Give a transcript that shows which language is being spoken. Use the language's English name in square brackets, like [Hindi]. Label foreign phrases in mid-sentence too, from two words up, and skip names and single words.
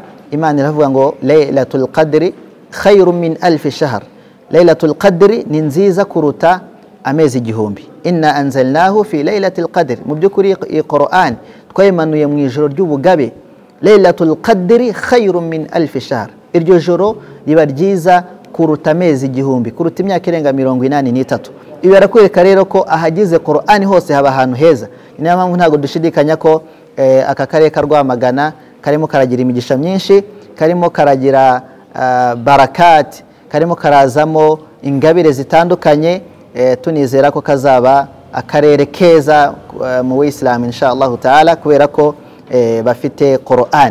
[Kinyarwanda] Imana iravuga ngo [Arabic] ليلة القدر خير من ألف شهر, [Kinyarwanda] Laylatul Qadri ni nziza kuruta amezi igihumbi. [Arabic] إنا أنزلناه في ليلة القدر. [Kinyarwanda] Mu byukuri Qur'an twayimanuye mu ijoro ry'ubugabe. [Arabic] ليلة القدر خير من ألف شهر, [Kinyarwanda] iryo joro riba ryiza kuruta amezi igihumbi, kuruta imyaka irenga 83. Ibi barakwereka rero ko ahagize Qur'an hose haba ahantu heza. Niyo mpamvu ntago dushidikanya ko aka karere ka Rwamagana karimo karagira imigisha myinshi, karimo karagira barakat, karimo karazamo ingabire zitandukanye, tunizera ko kazaba akarere keza mu Islam [Arabic] إن شاء الله تعالى [Kinyarwanda] kubera ko bafite Qur'an.